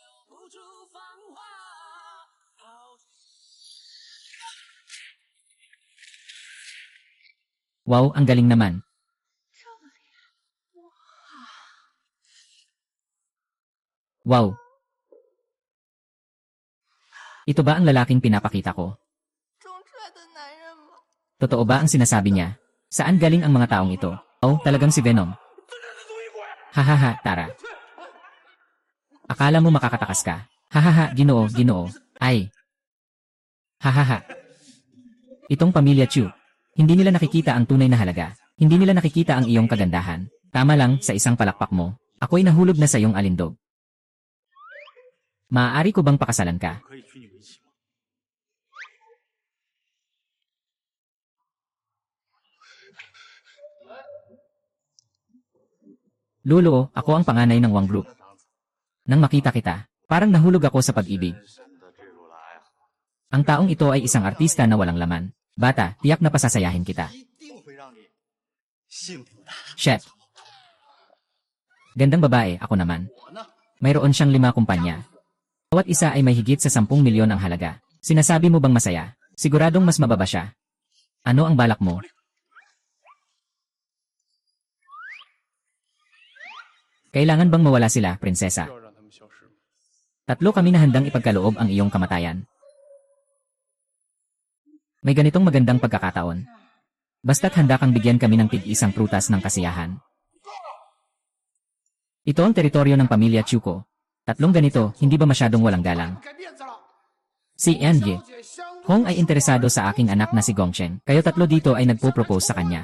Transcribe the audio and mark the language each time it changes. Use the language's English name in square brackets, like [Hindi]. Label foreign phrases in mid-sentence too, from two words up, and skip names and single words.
[Filipino] Wow, ang galing naman. Wow. Ito ba ang lalaking pinapakita ko? [Chinese] 种出来的男人吗？ [Filipino] Totoo ba ang sinasabi niya? Saan galing ang mga taong ito? Oh, talagang si Venom. Hahaha, tara. Akala mo makakatakas ka? Hahaha, Ginoo, Ginoo. Ay. Hahaha. Itong pamilya Chu. Hindi nila nakikita ang tunay na halaga. Hindi nila nakikita ang iyong kagandahan. Tama lang, sa isang palakpak mo, ako'y nahulog na sa iyong alindog. Maaari ko bang pakasalan ka? [Chinese] 可以娶你为妻吗？ [Filipino] Lolo, ako ang panganay ng Wang Group. Nang makita kita, parang nahulog ako sa pag-ibig. [Chinese] 深的坠入了爱河， [Filipino] Ang taong ito ay isang artista na walang laman. Bata, tiyak na pasasayahin kita. [Chinese] 一定会让你幸福的。 [English] Shit. [Filipino] Gandang babae, ako naman. [Chinese] 我呢？ [Filipino] Mayroon siyang 5 kumpanya. Bawat isa ay may higit sa 10 milyon ang halaga. Sinasabi mo bang masaya? Siguradong mas mababa siya. Ano ang balak mo? Kailangan bang mawala sila, prinsesa? [Chinese] 要让他们 [Filipino] Tatlo kami na handang ipagkaloob ang iyong kamatayan. May ganitong magandang pagkakataon. Basta't handa kang bigyan kami ng tig-isang prutas ng kasiyahan. Ito ang teritoryo ng pamilya Chuko. Tatlong ganito, hindi ba masyadong walang galang? Si Enye Hong ay interesado sa aking anak na si Gongchen, kayo tatlo dito ay nagpo-propose sa kanya.